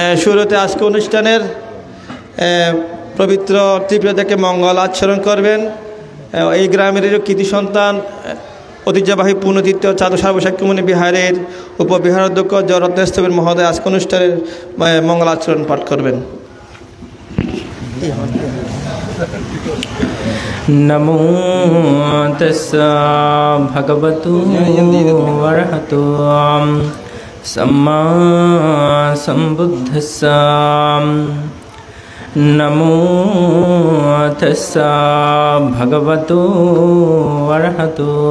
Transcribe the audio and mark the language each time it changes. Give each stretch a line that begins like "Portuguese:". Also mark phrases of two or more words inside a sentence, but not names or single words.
Bangla: শুরুতে আজকে অনুষ্ঠানের পবিত্র ত্রিপুরা থেকে মঙ্গল আচরণ করবেন এই গ্রামের কৃতি সন্তান ঐতিহ্যবাহী পুণ্যতীর্থ চাঁদু সর্বসাক্ষীমণি বিহারের উপবিহারাধ্যক্ষ জয়রত্নেশ্বর মহোদয় আজকে অনুষ্ঠানের মঙ্গল আচরণ পাঠ করবেন।
Pali: নমো তস্যা ভগবতু অরহতো সম্মা সম্বুদ্ধস্যা নমো তস্যা ভগবতু অরহতো